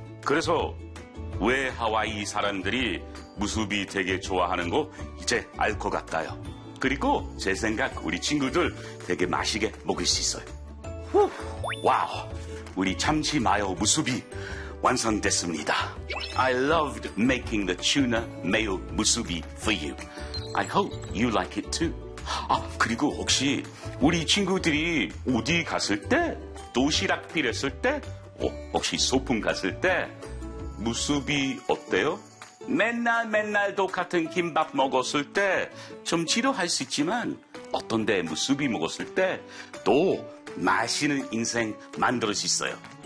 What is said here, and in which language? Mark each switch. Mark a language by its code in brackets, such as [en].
[ko] 그래서 왜 하와이 사람들이 무수비 되게 좋아하는 거 이제 알 것 같아요. 그리고 제 생각 우리 친구들 되게 맛있게 먹을 수 있어요. 후, 와우, 우리 참치 마요 무수비 완성됐습니다. [en] I loved making the tuna mayo musubi for you. I hope you like it too. [ko] 아, 그리고 혹시 우리 친구들이 어디 갔을 때, 도시락 필요했을 때, 혹시 소풍 갔을 때 무수비 어때요? 맨날 맨날 똑같은 김밥 먹었을 때 좀 지루할 수 있지만 어떤 데 무수비 먹었을 때 또 맛있는 인생 만들 수 있어요.